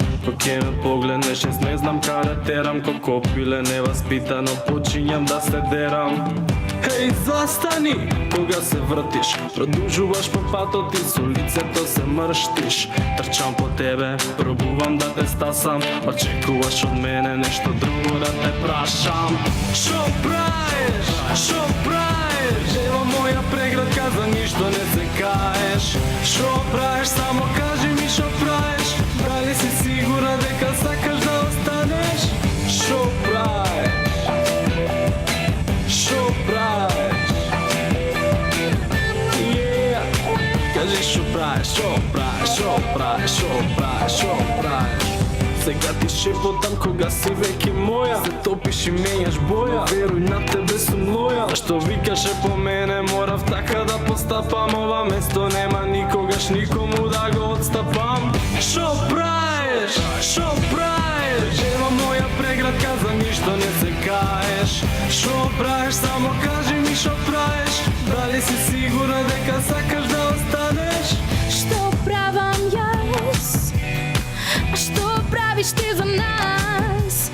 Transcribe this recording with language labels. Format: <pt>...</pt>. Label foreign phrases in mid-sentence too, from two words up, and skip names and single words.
<mk>Кога ќе ме погледнеш, јас не знам каде терам, ко копиле неваспитано</mk> <sr>почињам да се дерам.</sr> <mk>Хеј, застани, кога се вртиш, продолжуваш по патот и со лицето се мрштиш. Трчам по тебе, пробувам да те стасам, очекуваш од мене нешто друго да те прашам. Шо праеш, шо праеш, ево моја преградка, за ништо не се каеш. Шо праеш, само кажи ми шо праеш, дали си сигурна дека сакаш да останеш? Шо праеш, шо праеш, кажи шо праеш, шо праеш, шо праеш, шо праеш, шо праеш. Сега ти шепотам кога си веќе моја, се топиш и менјаш боја, веруј на тебе сум лоја. Што викаше по мене, морав така да постапам, ова место нема никогаш никому да го отстапам. Шо праеш, шо праеш, ева моја преградка, за ништо не се каеш. Шо праеш, само кажи ми шо праеш, дали си сигурна дека сакаш да останеш? Што правам јас? А што правиш ти за нас?</mk>